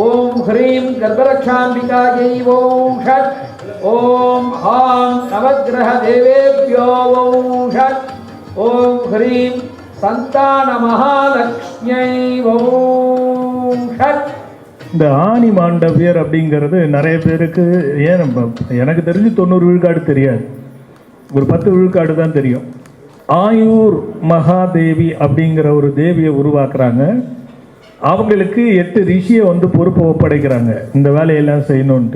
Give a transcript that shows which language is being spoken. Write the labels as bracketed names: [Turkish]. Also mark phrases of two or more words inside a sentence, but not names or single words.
[Sanskrit] ओम ह्रीं गर्भरक्षाम्बिकायै वौषध। ओम हां नवग्रह देवेभ्यो वौषध। ओम ह्रीं संतान महालक्ष्म्यै वौषध। [Tamil] இந்த ஆனி மாண்டவியர் அப்படிங்கிறது நிறைய பேருக்கு ஏன் எனக்கு தெரிஞ்சு 90 விழுக்காடு தெரியாது, ஒரு 10 விழுக்காடு தான் தெரியும். ஆயூர் மகாதேவி அப்படிங்கிற ஒரு தேவியை உருவாக்குறாங்க. அவங்களுக்கு 8 ரிஷியை வந்து பொறுப்பை ஒப்படைக்கிறாங்க இந்த வேலையெல்லாம் செய்யணுன்ட்டு.